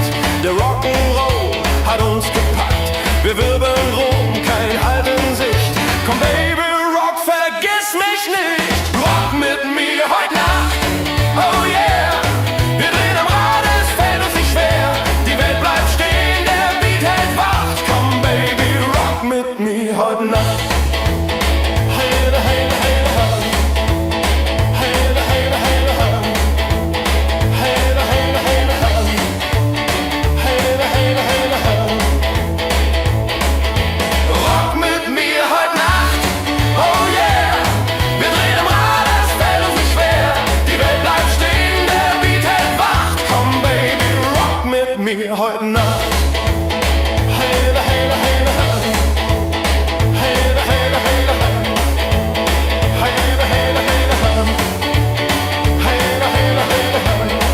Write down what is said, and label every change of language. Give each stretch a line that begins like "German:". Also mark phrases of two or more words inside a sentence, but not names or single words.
German: Der Rock'n'Roll hat uns gepackt. Wir wirbeln rum, kein Halt in Sicht. Komm Baby, rock, vergiss mich nicht. Rock mit mir heute Nacht,
English: oh yeah.
German: Wir drehen am Rad, es fällt uns nicht schwer. Die Welt bleibt stehen, der Beat hält Wacht. Komm Baby, rock mit mir heute Nacht. Hey, da, hey, da, hey, da, hey. Hey, da, hey, da, hey, da, hey. Hey, da, hey, da, hey, da, hey. Hey, da, hey, da, hey, da, hey. Rock mit mir heute Nacht,
English: oh yeah.
German: Wir drehen am Rad, es fällt uns nicht schwer. Die Welt bleibt stehen, der Beat hält Wacht. Komm Baby, rock mit mir heute Nacht. Hey, da, hey, da, hey, da, hey. Hey, da, hey, da, hey, da, hey. Hey, da, hey, da, hey, da, hey. Hey, da, hey, da, hey, da, hey.